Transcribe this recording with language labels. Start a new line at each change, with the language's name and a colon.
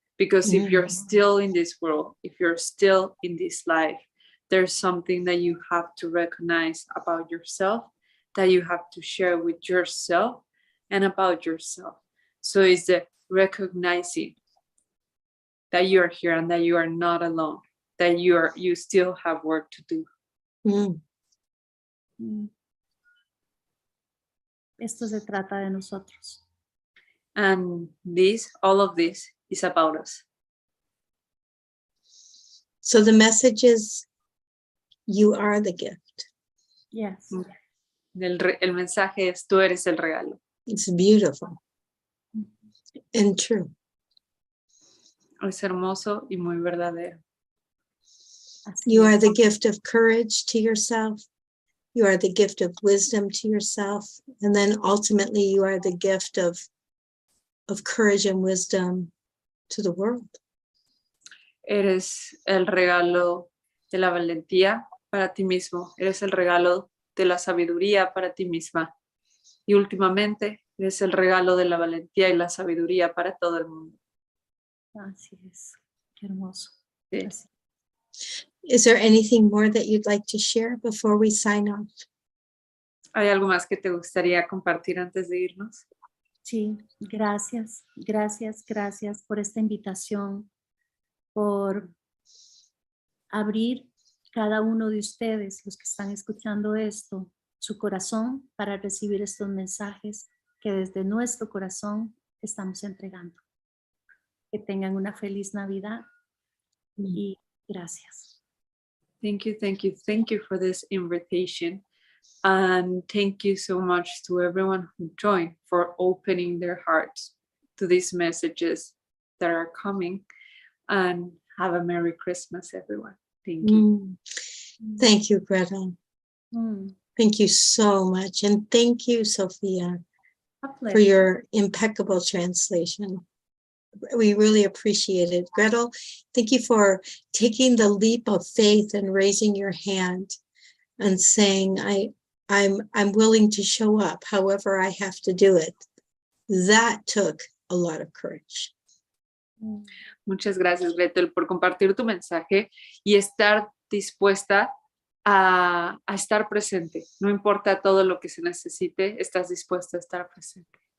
English: Because if you're still in this world, if you're still in this life, there's something that you have to recognize about yourself, that you have to share with yourself and about yourself. So it's the recognizing that you're here and that you are not alone, that you still have work to do.
Spanish: Esto se trata de nosotros.
English: And all of this is about us. So the message is, you are the gift. Yes.
Spanish: El mensaje es, tú eres el regalo.
English: It's beautiful and true.
Spanish: Es hermoso y muy verdadero.
English: You are the gift of courage to yourself. You are the gift of wisdom to yourself. And then ultimately you are the gift of courage and wisdom to the world.
Spanish: Eres el regalo de la valentía para ti mismo. Eres el regalo de la sabiduría para ti misma. Y últimamente eres el regalo de la valentía y la sabiduría para todo el mundo. Así es. Qué hermoso. Sí. Así.
English: Is there anything more that you'd like to share before we sign off?
Spanish: ¿Hay algo más que te gustaría compartir antes de irnos? Sí, gracias, gracias, gracias por esta invitación, por abrir cada uno de ustedes, los que están escuchando esto, su corazón para recibir estos mensajes que desde nuestro corazón estamos entregando. Que tengan una feliz Navidad y gracias.
English: Thank you, thank you, thank you for this invitation. And thank you so much to everyone who joined for opening their hearts to these messages that are coming. And have a Merry Christmas, everyone. Thank you. Thank you, Gretel. Thank you so much. And thank you, Sophia, for your impeccable translation. We really appreciate it. Gretel, thank you for taking the leap of faith and raising your hand and saying, I'm willing to show up however I have to do it. That took a lot of courage.
Spanish: Muchas gracias, Gretel, por compartir tu mensaje y estar dispuesta a estar presente. No importa todo lo que se necesite, estás dispuesta a estar presente.